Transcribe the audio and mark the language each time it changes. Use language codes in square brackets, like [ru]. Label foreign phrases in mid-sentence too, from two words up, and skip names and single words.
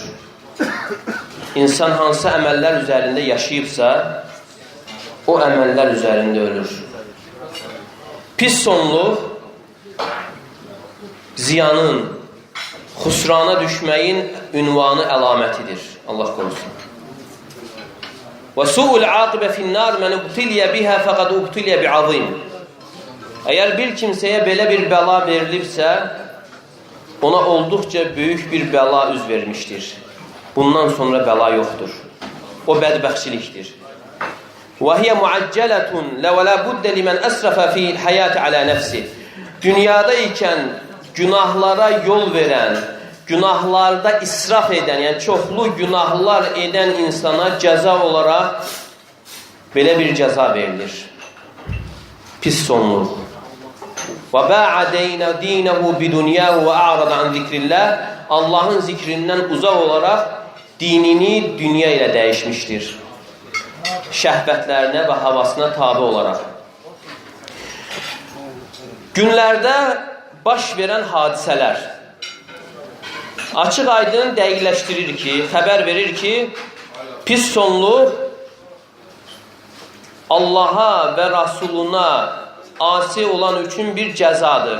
[az] İnsan hansı əməllər üzərində yaşayıbsa, o əməllər üzərində ölür. Pis sonluq ziyanın, xusrana düşməyin ünvanı əlamətidir. Allah qorusun. [ar] وسوء العاقبة في النار من ابتلي بها فقد ابتلي بعظيم. [az] Əgər bir kimsəyə belə bir bəla verilibsə, ona olduqca böyük bir bəla üz vermişdir. Bundan sonra bəla yoxdur. O bədbəxtçilikdir. [ar] وَهِيَ مُعَجَّلَةٌ لَوَلَا بُدَّ لِمَنْ أَسْرَفَ فِي الْحَيَاةِ عَلَى نَفْسِ. [az] Dünyada ikən günahlara yol verən, günahlarda israf edən, yəni çoxlu günahlar edən insana cəza olaraq belə bir cəza verilir. Pis sonluq. [ar] وَبَاعَ دِينَهُ بِدُنْيَاهُ وَأَعْرَضَ عَنْ ذِكْرِ اللّٰهِ. [az] Allahın zikrindən uzaq olaraq dinini dünya ilə dəyişmişdir. Şəhvətlərinə və havasına tabi olaraq. Günlərdə baş verən hadisələr açıq aydın dəqiqləşdirir ki, xəbər verir ki, pis sonluq Allaha və Rasuluna asi olan üçün bir cəzadır.